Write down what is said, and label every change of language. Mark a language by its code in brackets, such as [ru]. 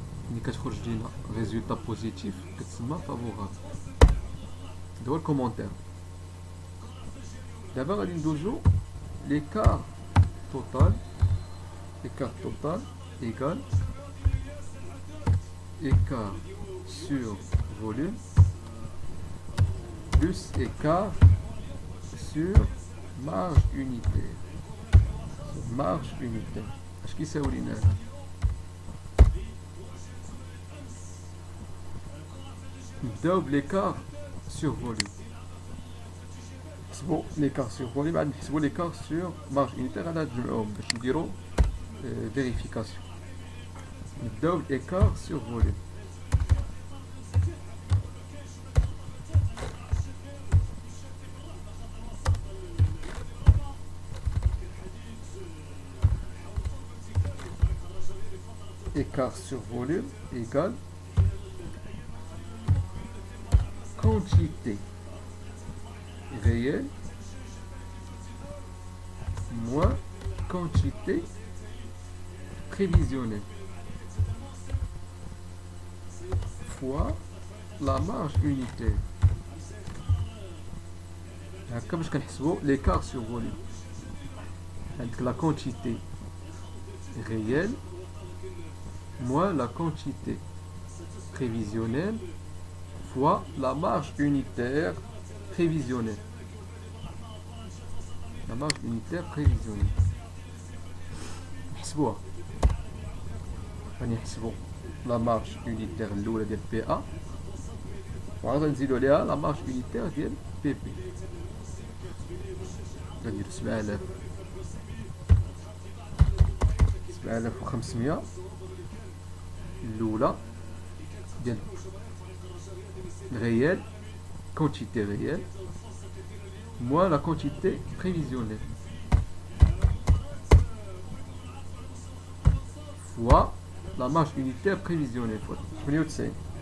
[ar] ملي كتخرج لينا ريزولتا بوزيتيف كتسمى فافورابل. هذا هو الكومونتير. دابا غادي ندوزو [fr] l'écart total égale écart sur volume plus écart sur marge unitaire. Marge unitaire [ar] اش كيساوي لينا هذا؟ نبداو بليكار sur volume. نحسبو ليكار سور فوليوم عاد نحسبو ليكار سور مارج يونيتير. غادي نجمعوهم باش نديرو فيريفيكاسيون. نبداو بالايكار سور فوليوم. [fr] écart sur volume égale quantité réelle moins quantité prévisionnelle fois la marge unitaire. [ar] هكا باش كنحسبوا [fr] l'écart sur volume. [ar] عندك [fr] la quantité réelle moins la quantité prévisionnelle fois la marge unitaire prévisionnelle. La marge unitaire prévisionnelle. [ar] نحسبوها. غادي نحسبو la marge unitaire الأولى ديال بي أ وعاد نزيدو عليها la marge unitaire ديال بي بي. غنديرو 7500 الأولى ديال [fr] réel, quantité réelle, moins la quantité prévisionnelle, fois la marge unitaire prévisionnelle, fois 98.